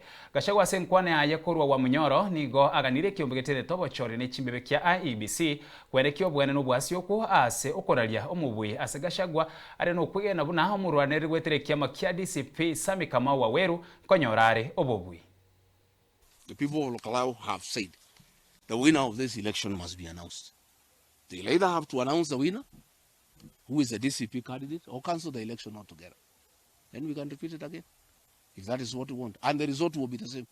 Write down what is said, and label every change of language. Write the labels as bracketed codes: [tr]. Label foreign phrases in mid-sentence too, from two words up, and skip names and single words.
[guz] Gachagua ase nkwane ayekorwa wa munyoro nigo aganire kiombegetere tobochore nechimbebe kia IEBC KOENEKIA OBOENE n'obwasyoku ase okoraria omubui ase Gachagua are nokwigena buna omurwaneri gwetere kiama kia DCP Sami Kamau Waweru konyorare obobui. [en] The people of KALOU have said the winner of this election must be announced. They'll either have to announce the winner, who is the DCP candidate, or cancel the election altogether. Then we can repeat it again, if that is what we want. And the result will be the same.